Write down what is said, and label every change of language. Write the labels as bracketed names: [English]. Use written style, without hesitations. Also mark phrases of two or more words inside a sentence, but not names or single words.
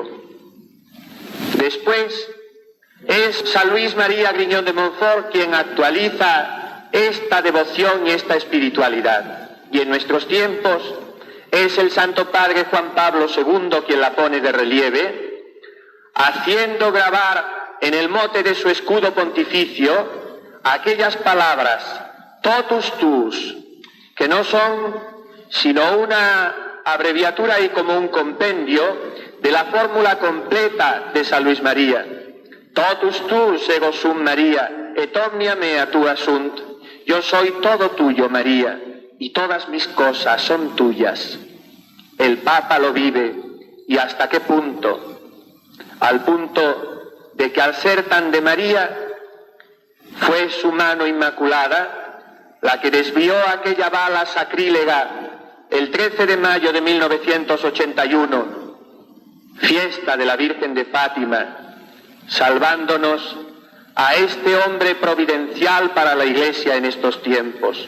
[Spanish] Después es San Luis María Griñón de Montfort quien actualiza esta devoción y esta espiritualidad, y en nuestros tiempos es el Santo Padre Juan Pablo II quien la pone de relieve, haciendo grabar en el mote de su escudo pontificio aquellas palabras [Latin] totus tuus, [Spanish] que no son sino una abreviatura y como un compendio de la fórmula completa de San Luis María: [Latin] totus tuus ego sum María, et omnia mea tua sunt. [Spanish] Yo soy todo tuyo, María, y todas mis cosas son tuyas. El Papa lo vive, y hasta qué punto, al punto de que al ser tan de María, Fue su mano inmaculada la que desvió aquella bala sacrílega el 13 de mayo de 1981, fiesta de la Virgen de Fátima, salvándonos a este hombre providencial para la Iglesia en estos tiempos.